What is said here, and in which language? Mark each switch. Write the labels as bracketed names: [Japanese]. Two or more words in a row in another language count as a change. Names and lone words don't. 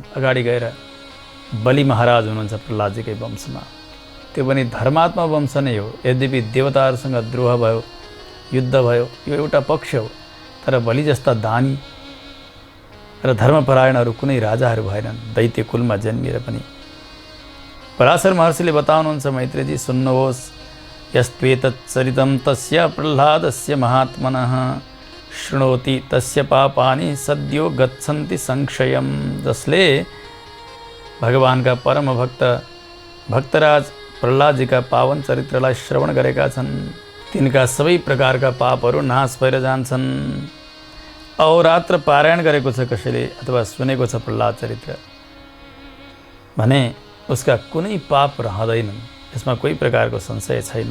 [Nepali] अगाडि गएर बलि महाराज हुनुहुन्छ प्रहलादजीकै वंशमा, त्यो पनि धर्मात्मा वंश नै हो। यद्यपि देवताहरूसँग द्रोह भयो, युद्ध भयो, यो एउटा पक्ष हो, तर बलि जस्ता दानी र धर्मपरायणहरू कुनै राजाहरू भएनन्, दैत्य कुलमा जन्मिएर पनि। पराशर महर्षिले बताउनुहुन्छ, मैत्रेयजी सुन्नुहोस्, [Sanskrit] यस्त्वेतच्चरितं तस्य प्रह्लादस्य महात्मनः शृणोति तस्य पापानि सद्यो गच्छन्ति संक्षयम। [Nepali] जसले भगवानका परम भक्तराज प्रहलादजीका पावन चरित्रलाई श्रवण गरेका छन्, तिनका सबै प्रकारका पापहरू नाश भएर जान्छन्। अहोरात्र पारायण गरेको छ कसैले अथवा सुनेको छ प्रहलाद चरित्र भने उसका कुनै पाप रहँदैनन्, यसमा कोही प्रकारको संशय छैन।